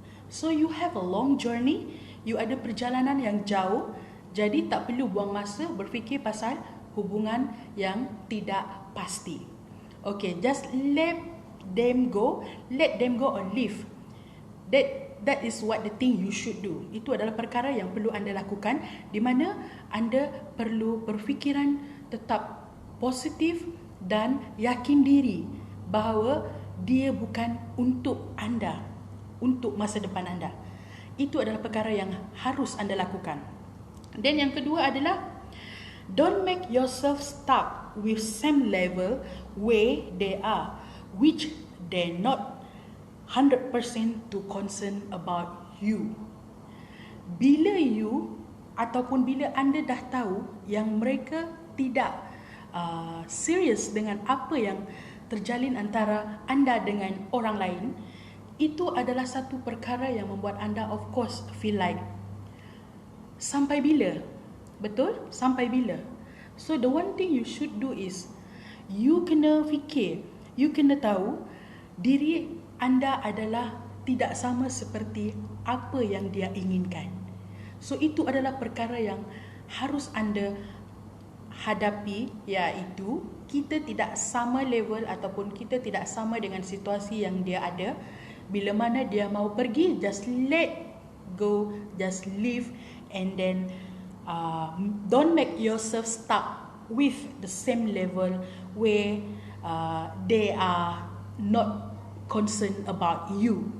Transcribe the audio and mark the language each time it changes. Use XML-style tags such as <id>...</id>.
<en>So you have a long journey,</en> <ms>you ada perjalanan yang jauh, jadi tak perlu buang masa berfikir pasal hubungan yang tidak pasti.</ms> <en>Okay, just let them go or leave. That is what the thing you should do.</en> <ms>Itu adalah perkara yang perlu anda lakukan, di mana anda perlu berfikiran tetap positif dan yakin diri bahawa dia bukan untuk anda, untuk masa depan anda. Itu adalah perkara yang harus anda lakukan. Dan yang kedua adalah,</ms> <en>don't make yourself stuck with same level where they are, which they're not 100% to concern about you.</en> <ms>Bila you ataupun bila anda dah tahu yang mereka tidak serius dengan apa yang terjalin antara anda dengan orang lain, Itu adalah satu perkara yang membuat anda</ms> <en>of course feel like,</en> <ms>sampai bila? Betul? Sampai bila?</ms> <en>So the one thing you should do is,</en> <ms>you kena fikir, you kena tahu diri anda adalah tidak sama seperti apa yang dia inginkan. So itu adalah perkara yang harus anda hadapi, iaitu kita tidak sama level ataupun kita tidak sama dengan situasi yang dia ada. Bila mana dia mau pergi,</ms> <en>just let go, just leave, and then don't make yourself stuck with the same level where they are not concerned about you.</en>